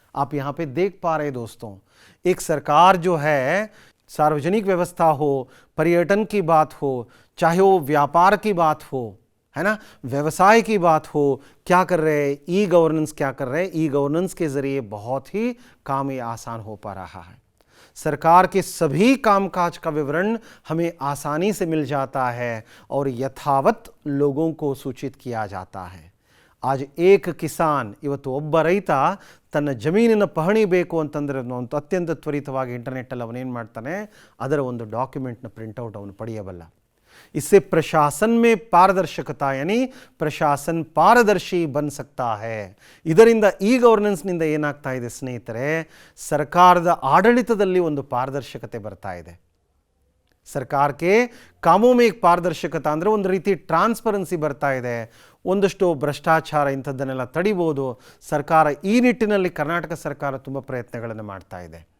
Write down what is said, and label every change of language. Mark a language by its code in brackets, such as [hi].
[hi] आप यहाँ पे देख पा रहे दोस्तों, एक सरकार जो है, सार्वजनिक व्यवस्था हो, पर्यटन की बात हो, चाहे वो व्यापार की बात हो, है ना, व्यवसाय की बात हो, क्या कर रहे हैं, ई गवर्नेंस क्या कर रहे हैं. ई गवर्नेंस के ज़रिए बहुत ही काम ये आसान हो पा रहा है. सरकार के सभी कामकाज का विवरण हमें आसानी से मिल जाता है और यथावत लोगों को सूचित किया जाता है. आज एक [kn] ಕಿಸಾನ್, ಇವತ್ತು ಒಬ್ಬ ರೈತ ತನ್ನ ಜಮೀನಿನ ಪಹಣಿ ಬೇಕು ಅಂತಂದರೆ ಅತ್ಯಂತ ತ್ವರಿತವಾಗಿ ಇಂಟರ್ನೆಟ್ಟಲ್ಲಿ ಅವನೇನು ಮಾಡ್ತಾನೆ, ಅದರ ಒಂದು ಡಾಕ್ಯುಮೆಂಟ್ನ ಪ್ರಿಂಟೌಟ್ ಅವನು ಪಡೆಯಬಲ್ಲ. [hi] इससे प्रशासन में पारदर्शकता, यानी प्रशासन पारदर्शी बन सकता है. [kn] ಇದರಿಂದ ಈ ಗವರ್ನೆನ್ಸ್ನಿಂದ ಏನಾಗ್ತಾ ಇದೆ ಸ್ನೇಹಿತರೆ, ಸರ್ಕಾರದ ಆಡಳಿತದಲ್ಲಿ ಒಂದು ಪಾರದರ್ಶಕತೆ ಬರ್ತಾ ಇದೆ. ಸರ್ಕಾರ [hi] के कामों में एक [kn] ಪಾರದರ್ಶಕता ಅಂದರೆ ಒಂದು ರೀತಿ ಟ್ರಾನ್ಸ್ಪರೆನ್ಸಿ ಬರ್ತಾ ಇದೆ. ಒಂದಷ್ಟು ಭ್ರಷ್ಟಾಚಾರ ಇಂಥದ್ದನ್ನೆಲ್ಲ ತಡಿಬೋದು. ಸರ್ಕಾರ ಈ ನಿಟ್ಟಿನಲ್ಲಿ, ಕರ್ನಾಟಕ ಸರ್ಕಾರ ತುಂಬ ಪ್ರಯತ್ನಗಳನ್ನು ಮಾಡ್ತಾ ಇದೆ.